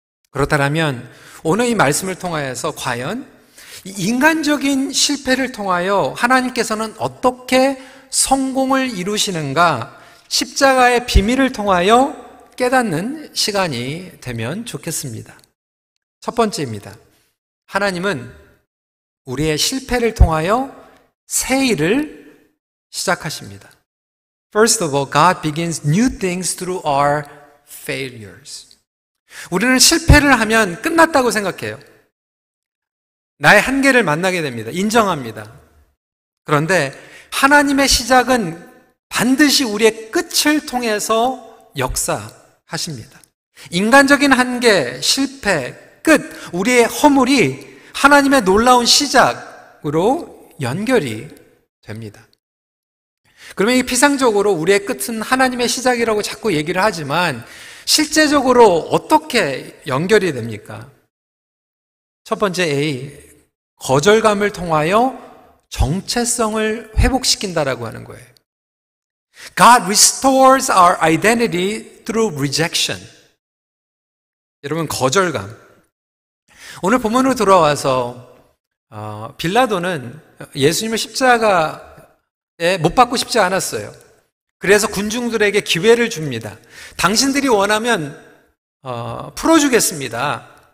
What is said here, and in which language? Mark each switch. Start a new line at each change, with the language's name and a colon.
Korean: 그렇다면 오늘 이 말씀을 통하여서 과연 인간적인 실패를 통하여 하나님께서는 어떻게 성공을 이루시는가, 십자가의 비밀을 통하여 깨닫는 시간이 되면 좋겠습니다. 첫 번째입니다. 하나님은 우리의 실패를 통하여 새 일을 시작하십니다.
English: First of all, God begins new things through our failures.
Korean: 우리는 실패를 하면 끝났다고 생각해요. 나의 한계를 만나게 됩니다. 인정합니다. 그런데 하나님의 시작은 반드시 우리의 끝을 통해서 역사하십니다. 인간적인 한계, 실패, 끝, 우리의 허물이 하나님의 놀라운 시작으로 연결이 됩니다. 그러면 이 피상적으로 우리의 끝은 하나님의 시작이라고 자꾸 얘기를 하지만 실제적으로 어떻게 연결이 됩니까? 첫 번째 A, 거절감을 통하여 정체성을 회복시킨다라고 하는 거예요.
English: God restores our identity through rejection.
Korean: 여러분, 거절감. 오늘 본문으로 돌아와서 빌라도는 예수님을 십자가에 못 박고 싶지 않았어요. 그래서 군중들에게 기회를 줍니다. 당신들이 원하면 풀어주겠습니다.